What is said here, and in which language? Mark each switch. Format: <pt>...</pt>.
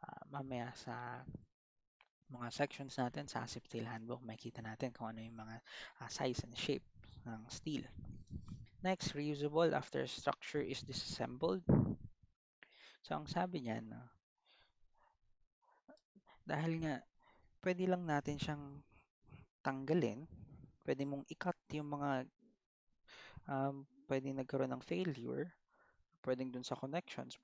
<tl>Mamaya sa mga sections natin sa ASIP Steel Handbook, makikita natin kung ano yung mga size and shape ng steel.</tl> <en>Next, reusable after structure is disassembled.</en> <tl>So, ang sabi niyan, no, dahil nga pwede lang natin siyang tanggalin, pwede mong i-cut yung mga pwede nagkaroon ng failure, pwedeng dun sa connections.</tl>